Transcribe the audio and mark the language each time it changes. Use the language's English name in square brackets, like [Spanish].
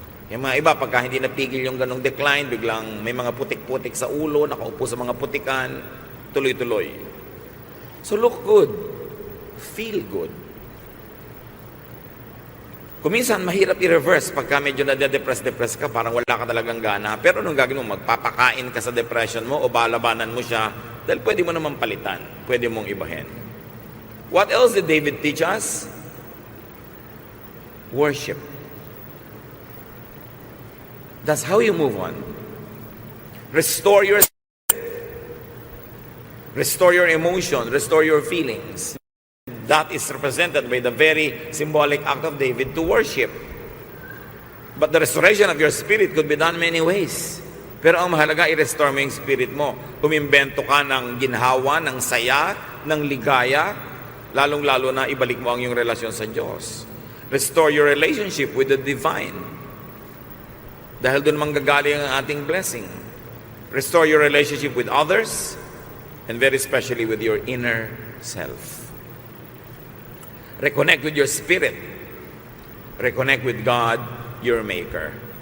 [Filipino] Yung mga iba, pagka hindi napigil yung ganong decline, biglang may mga putik-putik sa ulo, nakaupo sa mga putikan, tuloy-tuloy. [English] So look good. Feel good. [Filipino] Kung minsan, mahirap i-reverse pagka medyo na-depress ka, parang wala ka talagang gana. Pero anong gagawin mo? Magpapakain ka sa depression mo o balabanan mo siya dahil pwede mo naman palitan. Pwede mong ibahin. [English] What else did David teach us? Worship. That's how you move on. Restore your emotion, restore your feelings. That is represented by the very symbolic act of David to worship. But the restoration of your spirit could be done many ways. [Filipino] Pero ang mahalaga, i-restore mo yung spirit mo. Umimbento ka ng ginhawa, ng saya, ng ligaya, lalong-lalo na ibalik mo ang iyong relasyon sa Diyos. [English] Restore your relationship with the divine. [Filipino] Dahil doon manggagaling ang ating blessing. [English] Restore your relationship with others, and very especially with your inner self. Reconnect with your spirit. Reconnect with God, your Maker.